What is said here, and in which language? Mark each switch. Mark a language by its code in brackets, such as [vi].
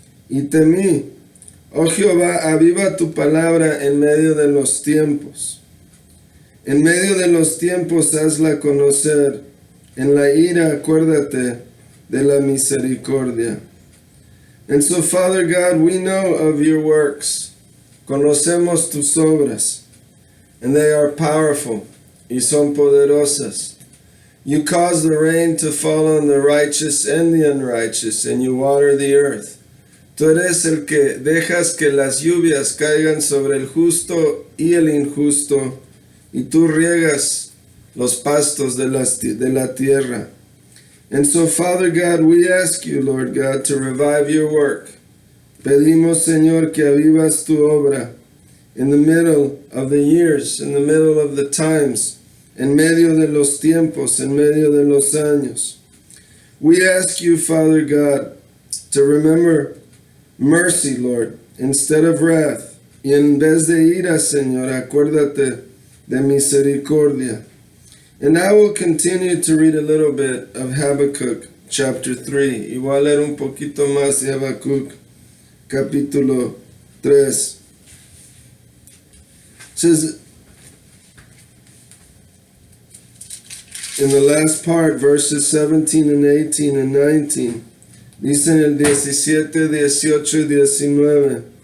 [es] Y temí, oh Jehová, aviva tu palabra en medio de los tiempos. En medio de los tiempos hazla conocer. En la ira acuérdate de la misericordia. [en] And so, Father God, we know of your works. [es] Conocemos tus obras, [en] and they are powerful, [es] y son poderosas. [en] You cause the rain to fall on the righteous and the unrighteous, and you water the earth. [es] Tú eres el que dejas que las lluvias caigan sobre el justo y el injusto, y tú riegas los pastos de la tierra. [en] And so, Father God, we ask you, Lord God, to revive your work. [es] Pedimos, Señor, que avivas tu obra [en] in the middle of the years, in the middle of the times, [es] en medio de los tiempos, en medio de los años. [en] We ask you, Father God, to remember mercy, Lord, instead of wrath. [es] Y en vez de ira, Señor, acuérdate de misericordia. [en] And I will continue to read a little bit of Habakkuk chapter 3. [es] Y voy a leer un poquito más de Habakkuk capítulo 3. [en] It says, in the last part, verses 17 and 18 and 19, [es] dice en el 17, 18 y 19,